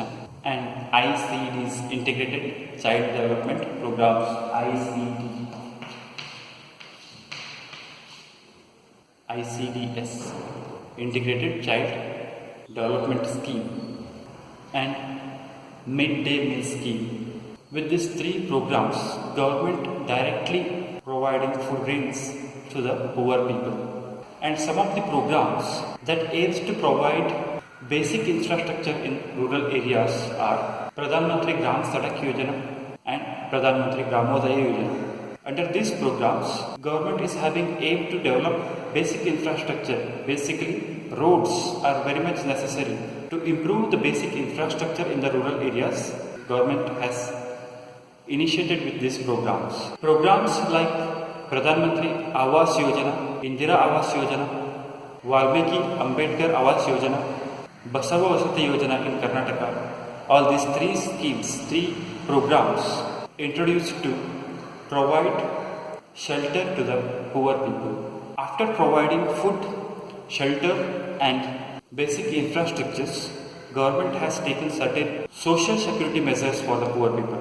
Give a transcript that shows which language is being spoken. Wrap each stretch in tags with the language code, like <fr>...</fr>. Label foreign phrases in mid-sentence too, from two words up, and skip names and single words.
<en>And ICDs, Integrated Child Development Programs, ICDS, Integrated Child Development Scheme, and Midday Meal Scheme. With these three programs, government directly providing food grains to the poor people. And some of the programs that aims to provide Basic infrastructure in rural areas are Pradhan Mantri Gram Sadak Yojana and Pradhan Mantri Gramodaya Yojana. Under these programs, government is having aim to develop basic infrastructure. Basically, roads are very much necessary. To improve the basic infrastructure in the rural areas, government has initiated with these programs. Programs like Pradhan Mantri Awas Yojana, Indira Awas Yojana, Valmiki Ambedkar Awas Yojana, Basava Vasati Yojana in Karnataka. All these three programs introduced to provide shelter to the poor people. After providing food, shelter and basic infrastructures, government has taken certain social security measures for the poor people.</en>